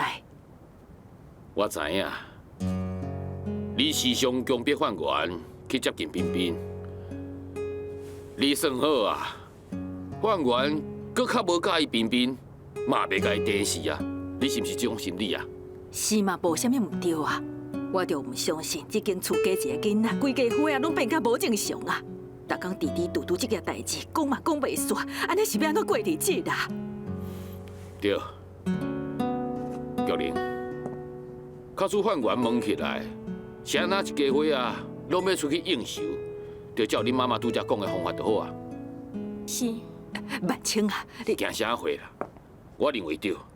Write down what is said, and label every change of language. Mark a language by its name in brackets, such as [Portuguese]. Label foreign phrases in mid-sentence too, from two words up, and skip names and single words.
[Min Nan Chinese] 我知影，你时常强迫饭员去接近冰冰，你算好啊，饭员搁较无介意冰冰，嘛袂甲伊电死啊！你是毋是这种心理啊？是嘛，无啥物唔对啊。我就唔相信，这间厝加一个囡仔，规家伙啊，拢变甲无正常啊！逐工滴滴嘟嘟这件代志，讲嘛讲袂煞，安尼是要安怎过日子啦？对，玉玲，假使饭员问起来，是安那一家伙啊，拢要出去应酬，就照恁妈妈拄则讲的方法就好啊。是，万青啊，你惊啥货啦？我认为对。